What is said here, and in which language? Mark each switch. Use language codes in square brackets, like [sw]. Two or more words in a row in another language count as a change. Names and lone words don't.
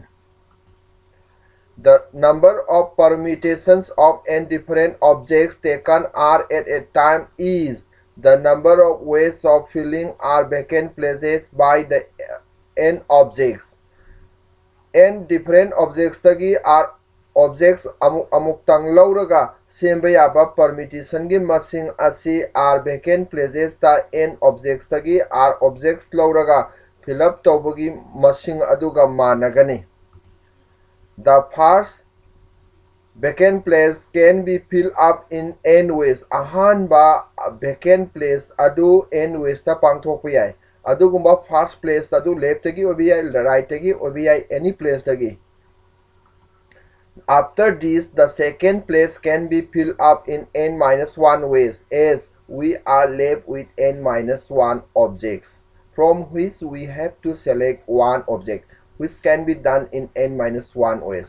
[en] The number of permutations of n different objects taken r at a time is the number of ways of filling r vacant places by the n objects. N different objects [mni] tagi [en] r objects [mni] amuktang lauraga semba yaba permutation gi masing asi [en] r vacant places [mni] ta [en] n objects [mni] tagi [en] r objects [mni] lauraga [en] fill up [mni] tawbagi masing aduga managani. [en] The first vacant place can be filled up in n ways. [mni] Ahanba [en] vacant place [mni] adu [en] n ways [mni] ta pangthokpa yai. Adugumba [en] first place [mni] adu left tagi obi yai, right tagi obi yai, [en] any place [mni] tagi. [en] After this, the second place can be filled up in n minus 1 ways, as we are left with n minus 1 objects, from which we have to select one object, which can be done in n minus 1 ways.